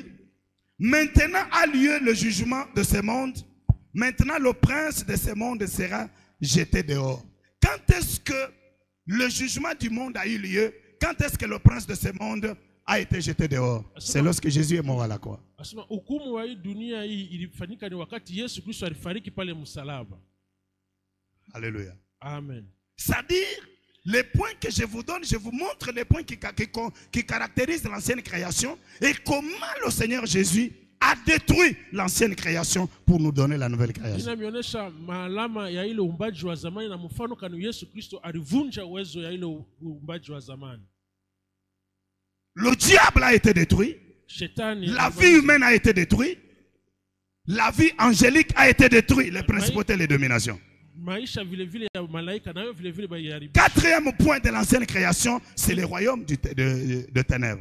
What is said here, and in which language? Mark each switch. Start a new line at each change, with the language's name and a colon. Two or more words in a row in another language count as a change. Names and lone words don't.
French: Maintenant a lieu le jugement de ce monde. Maintenant le prince de ce monde sera jeté dehors. Quand est-ce que le jugement du monde a eu lieu? Quand est-ce que le prince de ce monde a été jeté dehors? C'est lorsque Jésus est mort à la croix.
Swahili: Asema hukumu wa hii dunia hii ilifanyika ni wakati Yesu Kristo alifariki pale msalaba.
French: Alléluia. Amen. C'est-à-dire, les points que je vous donne, je vous montre les points qui caractérisent l'ancienne création et comment le Seigneur Jésus a détruit l'ancienne création pour nous donner la nouvelle création.
Swahili: Inamionyesha maalama ya ile uumbaji wa zamani na mfano kanu Yesu Kristo alivunja uwezo ya ile uumbaji wa zamani.
French: Le diable a été détruit.
Swahili: Shetani,
French: la vie humaine a été détruite. La vie angélique a été détruite. Les principautés et les dominations. Quatrième point de l'ancienne création, c'est le royaume de ténèbres.